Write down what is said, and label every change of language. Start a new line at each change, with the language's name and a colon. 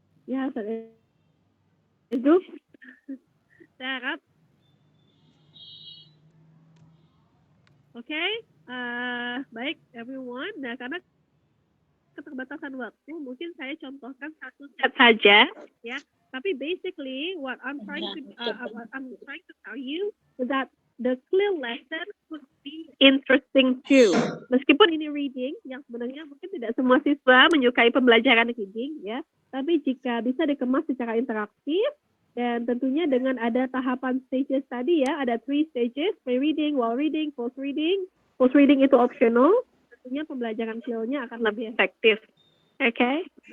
Indonesian: Ya, itu saya harap. Oke. Baik, everyone. Nah, karena keterbatasan waktu, mungkin saya contohkan satu set saja, ya. Tapi
English: basically, what I'm trying to tell you is that the clear lesson could be interesting too.
Indonesian: Meskipun ini reading, yang sebenarnya mungkin tidak semua siswa menyukai pembelajaran reading, ya. Tapi jika bisa dikemas secara interaktif, dan tentunya dengan ada tahapan stages tadi, ya, ada 3 stages: pre-reading, while reading, post-reading. Post-reading itu optional, tentunya pembelajaran skill-nya akan lebih efektif. Oke?